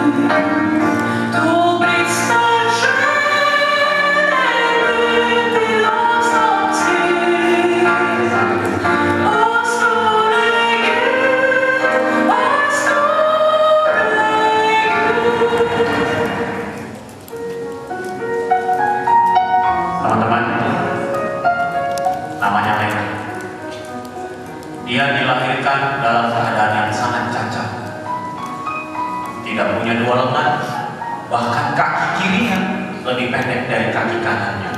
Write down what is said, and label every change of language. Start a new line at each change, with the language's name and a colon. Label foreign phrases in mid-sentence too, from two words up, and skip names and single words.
Swedish: Då brister kärleken ut i åsans ljus och stor är Gud och stor är Gud.
Indonesian: Teman-teman, namanya Lena. Dia dilahirkan dalam keadaan yang sangat cacat. Tidak punya dua lengan, bahkan kaki kirinya lebih pendek dari kaki kanannya.